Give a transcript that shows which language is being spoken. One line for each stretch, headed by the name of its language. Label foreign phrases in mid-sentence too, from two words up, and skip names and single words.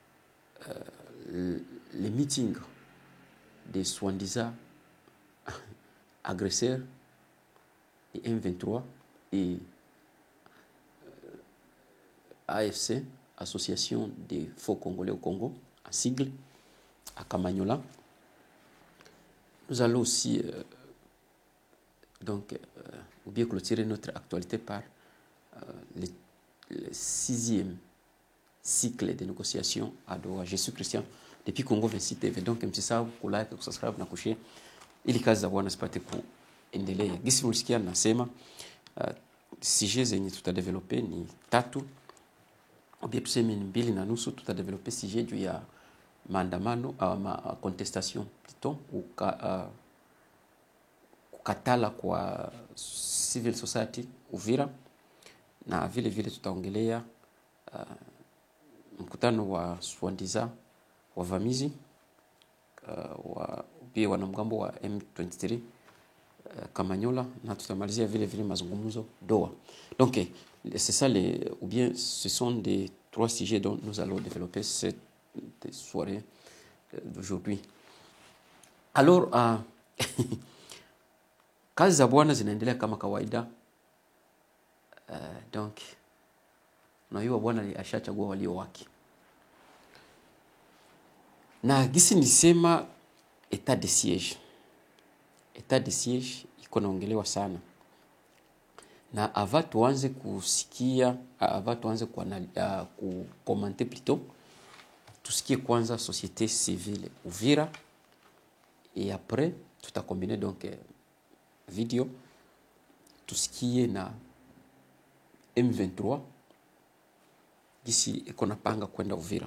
French: les meetings des soi-disant agresseurs et M23 et AFC, Association des Faux Congolais au Congo, en sigle, à Kamanyola. Nous allons aussi ou bien clôturer notre actualité par le 6e cycle de négociations à Doha. Je suis Christian depuis Congo 26 TV.
Swahili: Donc msisahau kulike, kusubscribe na kushare ili kazi za Bwana zipate kuendelea. Gisi mulisikia nasema sije zenye tutadevelope ni 3
French: ou bien
Swahili: tuseme ni 2.5. Tutadevelope sije juu ya maandamano
French: contestation plutôt
Swahili: kukatala kwa
English: civil society
Swahili: Uvira, na vile vile tutaongelea mkutano wa swandiza wavamizi pia wanamgambo wa M23 Kamanyola, na tutamalizia vile vile mazungumzo Doha.
French: Donc c'est ça ou bien ce sont des 3 sujets dont nous allons développer cette soirée d'aujourd'hui.
Swahili: Alors kazi za Bwana zinaendelea kama kawaida. Donc unajua Bwana ashachagua walio wake. Na gisi nisema
French: état de siège. État de siège
Swahili: iko naongelewa sana. Na avant tuanze kusikia, avant tuanze kukomenter plutôt, tusikie kwanza
French: société civile
Swahili: Uvira
French: et après
Swahili: tutakombiner donc video tusikie na M23 gisi iko napanga kwenda Uvira.